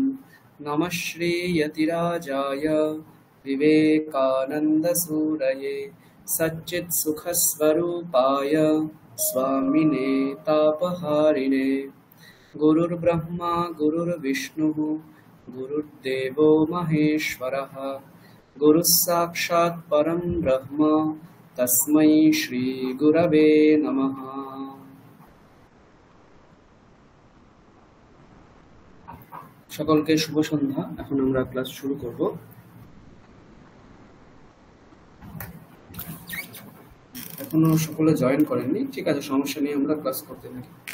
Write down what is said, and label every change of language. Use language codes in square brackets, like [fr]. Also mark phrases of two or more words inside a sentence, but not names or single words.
[sa] नमः श्रीयतिराजाय विवेकानन्दसूरये सच्चित्सुखस्वरूपाय स्वामिने तापहारिणे। गुरुर्ब्रह्मा गुरुर्विष्णुः गुरुर्देवो महेश्वरः गुरुः साक्षात् परं ब्रह्म तस्मै श्रीगुरवे नमः। [bn] সকলকে শুভ সন্ধ্যা। এখন আমরা ক্লাস শুরু করব। এখনো সকলে জয়েন করেননি, ঠিক আছে, সমস্যা নেই, আমরা ক্লাস করতে থাকি।